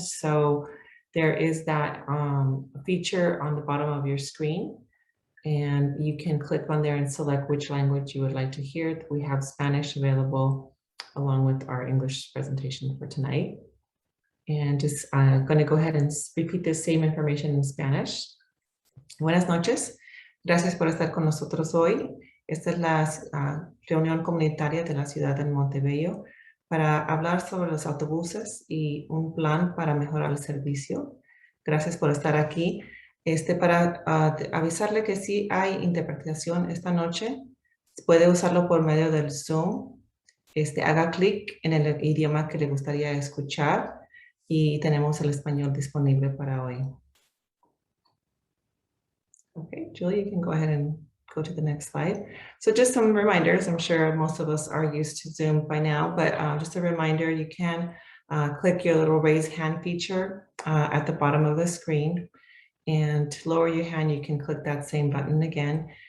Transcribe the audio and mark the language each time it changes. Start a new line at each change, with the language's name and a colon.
English: So there is that feature on the bottom of your screen, and you can click on there and select which language you would like to hear. We have Spanish available along with our English presentation for tonight. And just going to go ahead and repeat the same information in Spanish.
Spanish: Buenas noches. Gracias por estar con nosotros hoy. Esta es la reunión comunitaria de la ciudad de Montebello para hablar sobre los autobuses y un plan para mejorar el servicio. Gracias por estar aquí. Para avisarle que sí hay interpretación esta noche. Puede usarlo por medio del Zoom. Haga clic en el idioma que le gustaría escuchar y tenemos el español disponible para hoy.
English: Okay, Julie, you can go ahead and go to the next slide. So just some reminders. I'm sure most of us are used to Zoom by now, but just a reminder, you can click your little raise hand feature at the bottom of the screen. And to lower your hand, you can click that same button again.